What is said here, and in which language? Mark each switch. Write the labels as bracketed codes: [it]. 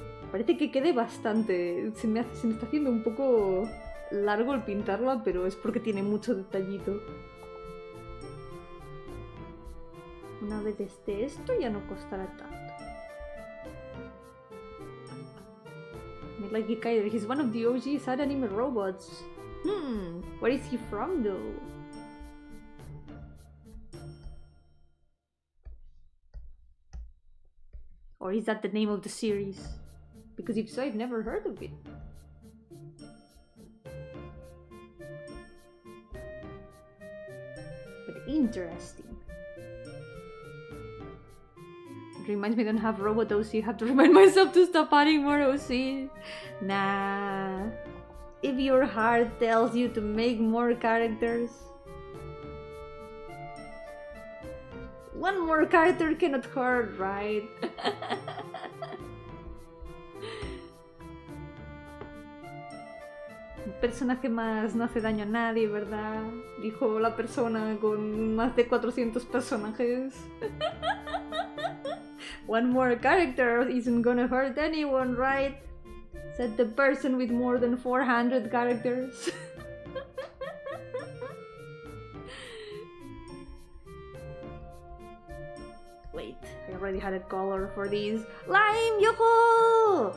[en] Parece que quede bastante. Se me está haciendo un poco largo el pintarla, pero es porque tiene mucho detallito. Una vez esté esto ya no costará tanto. Like Kaider, he's one of the OG side anime robots. Where is he from though? Or is that the name of the series? Because if so, I've never heard of it. But interesting. It reminds me I don't have robot OC. I have to remind myself to stop adding more OC. Nah. If your heart tells you to make more characters, one more character cannot hurt, right? [es] Un personaje más no hace daño a nadie, ¿verdad? Dijo la persona con más de 400 personajes. [en] One more character isn't gonna hurt anyone, right? Said the person with more than 400 characters. Wait, I already had a color for these. Lime, Yo-hooo!